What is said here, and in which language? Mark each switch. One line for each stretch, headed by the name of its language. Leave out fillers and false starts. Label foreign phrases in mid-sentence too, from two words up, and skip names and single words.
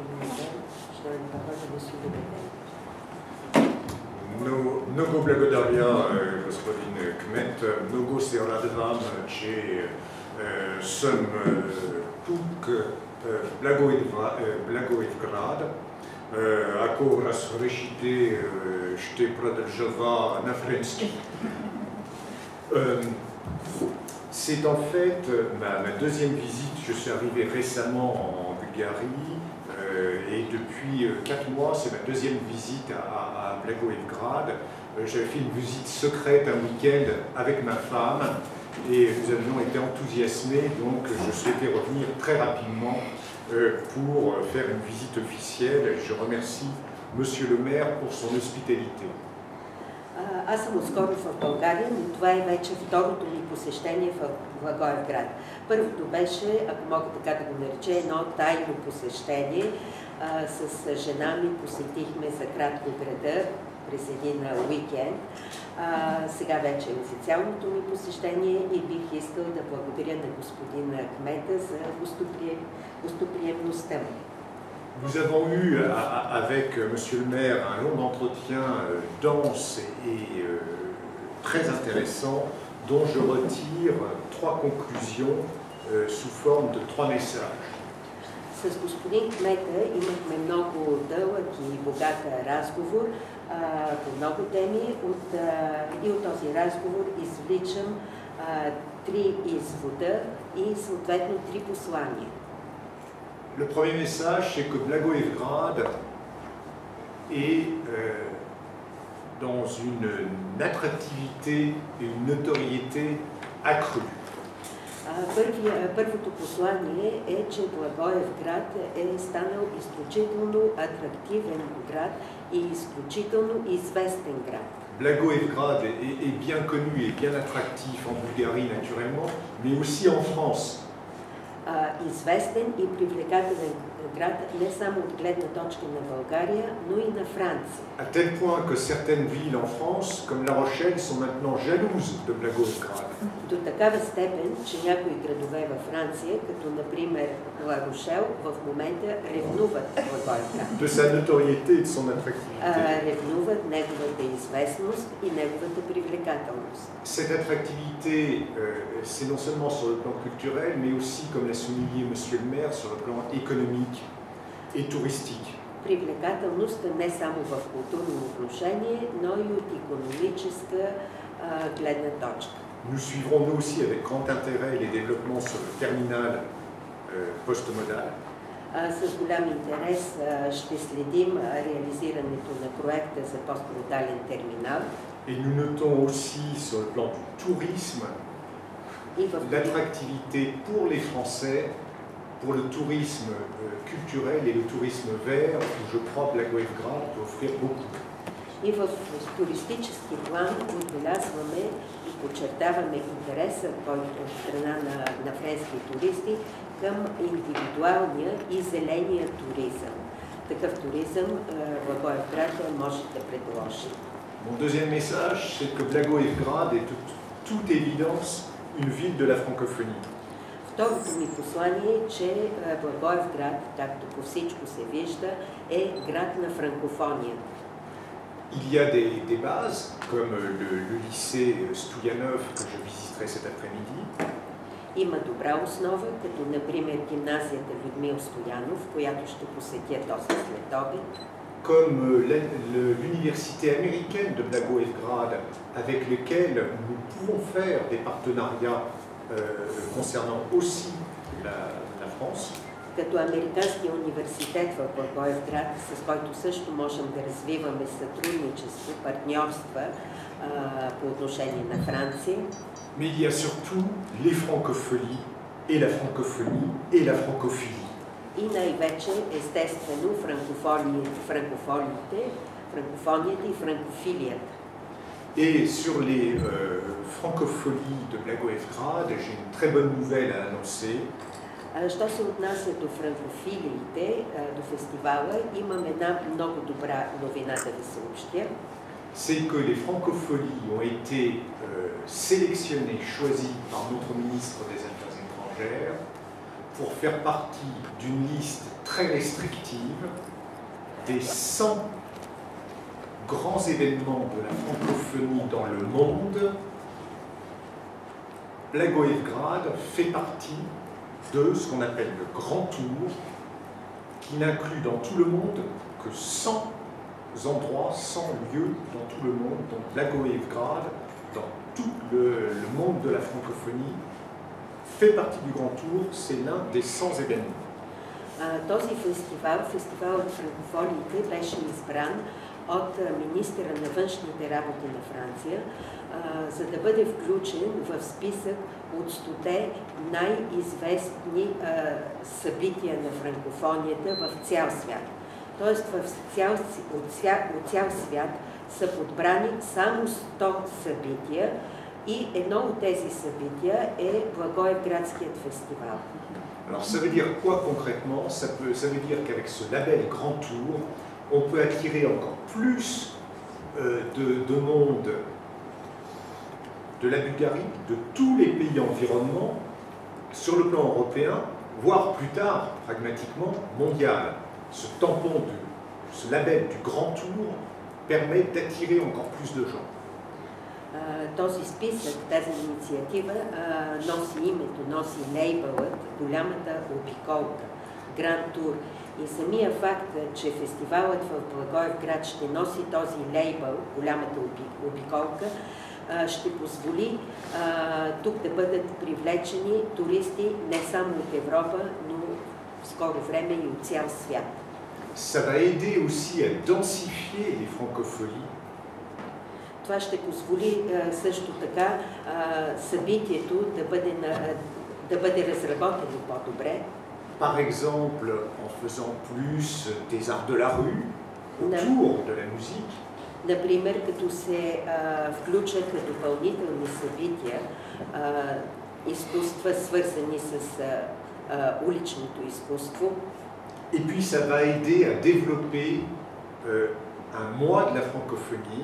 Bulgarian: Много благодаря, господин Кмет. Много се радвам, че съм тук в Благоевград. Ако разрешите, ще продължа на френски.
French: C'est en fait ma deuxième visite. Je suis arrivé récemment en Bulgarie et depuis 4 mois, c'est ma deuxième visite à Blagoevgrad. J'avais fait une visite secrète un week-end avec ma femme et nous avions été enthousiasmés, donc je souhaitais revenir très rapidement pour faire une visite officielle. Je remercie Monsieur le maire pour son hospitalité.
Bulgarian: Аз съм отскоро в България, но това е вече второто ми посещение в Благоевград. Първото беше, ако мога така да го нареча, едно тайно посещение. С жена ми посетихме за кратко града през един уикенд. Сега вече е официалното ми посещение и бих искал да благодаря на господина кмета за гостоприемността му.
French: Nous avons eu avec Monsieur le maire un long entretien dense et très intéressant dont je retire 3 conclusions sous forme de 3 messages.
Bulgarian: С господин кмета имахме много дълъг и богат разговор по много теми и от този разговор извличам 3 извода и съответно 3 послания.
French: Le premier message, c'est que Blagoevgrad est dans une attractivité et une notoriété accrue.
Bulgarian: Първото послание е, че Благоевград е станал изключително атрактивен град и изключително известен град.
French: Blagoevgrad est bien connu et bien attractif en Bulgarie naturellement, mais aussi en France.
Bulgarian: Известен и привлекателен град не само от гледна точка на България, но и на Франция.
French: À tel point que certaines villes en France, comme La Rochelle, sont maintenant jalouses de Blagoevgrad.
Bulgarian: До такава степен, че някои градове във Франция, като например Ла Рошел в момента ревнуват Благоевград.
French: De sa notoriété et de son attractivité.
Bulgarian: Ревнуват неговата известност и неговата привлекателност.
French: Cette attractivité, c'est non seulement sur le plan culturel, mais aussi, comme l'a souligné Monsieur le maire, sur le plan économique et touristique.
Bulgarian: Привлекателността не само в културно отношение, но и от икономическа гледна точка.
French: Nous suivrons nous aussi avec grand intérêt les développements sur le terminal post-modal.
Bulgarian: С голям интерес ще следим реализирането на проекта за постмодален терминал.
French: Et nous notons aussi sur le plan du tourisme l'attractivité pour les Français, pour le tourisme culturel et le tourisme vert, où je crois que Blagoevgrad peut offrir beaucoup.
Bulgarian: И в туристически план отбелязваме и подчертаваме интереса, който от страна на френски туристи към индивидуалния и зеления туризъм. Такъв туризъм Благоевград може да предложи.
French: Mon deuxième message, c'est que Blagoevgrad est de toute évidence une ville de la francophonie.
Bulgarian: Второто ми послание е, че Благоевград, както по всичко се вижда, е град на франкофонията.
French: Il y a des bases, comme le lycée Stoyanov que je visiterai cet après-midi.
Bulgarian: Има добра основа, като например гимназията Людмил Стоянов, която ще посетя този следобед.
French: Comme l'université américaine de Blagoevgrad, avec lesquelles nous pouvons faire des partenariats concernant aussi la France.
Bulgarian: Като Американския университет в Благоевград, с който също можем да развиваме сътрудничество, партньорства по отношение на Франция.
French: Mais il y a surtout les francophonies et la francophonie et la francophilie.
Bulgarian: И най-вече, естествено, франкофонията и франкофилията.
French: Et sur les francophonies de Blagoevgrad, j'ai une très bonne nouvelle à annoncer.
Bulgarian: Що се отнася до франкофилиите, до фестивала, имам една много добра новина да ви съобщя.
French: C'est que les francophonies ont été sélectionnées, choisies par notre ministre des Affaires étrangères pour faire partie d'une liste très restrictive des 100 grands événements de la francophonie dans le monde. Blagoevgrad fait partie de ce qu'on appelle le Grand Tour, qui n'inclut dans tout le monde que 100 endroits, 100 lieux dans tout le monde. Donc Blagoevgrad, dans tout le monde de la francophonie, fait partie du Grand Tour, c'est l'un des 100 événements.
Bulgarian: Този фестивал, фестивалът франкофониите, беше избран от министъра на външните работи на Франция, за да бъде включен в списък от 100 най-известни събития на франкофонията в цял свят. Тоест от цял свят са подбрани само 100 събития и едно от тези събития е Благоевградският фестивал.
French: Alors ça veut dire quoi concrètement? Ça veut dire qu'avec ce label Grand Tour, on peut attirer encore plus de monde de la Bulgarie, de tous les pays environnants, sur le plan européen, voire plus tard, pragmatiquement, mondial. Ce tampon, ce label du Grand Tour permet d'attirer encore plus de gens.
Bulgarian: Този списък, тази инициатива носи името, носи лейбълът, голямата обиколка, Гранд Тур. И самия факт, че фестивалът в Благоевград ще носи този лейбъл, голямата обиколка, ще позволи тук да бъдат привлечени туристи не само от Европа, но в скоро време и от цял свят.
French: Ça va aider aussi à densifier les francophonies.
Bulgarian: Това ще позволи също така събитието да бъде разработено по-добре.
French: Par exemple, en faisant plus des arts de la rue autour de la musique.
Bulgarian: Например, като се включат допълнителни събития, изкуства, свързани с уличното изкуство.
French: Et puis ça va aider à développer un mois de la francophonie.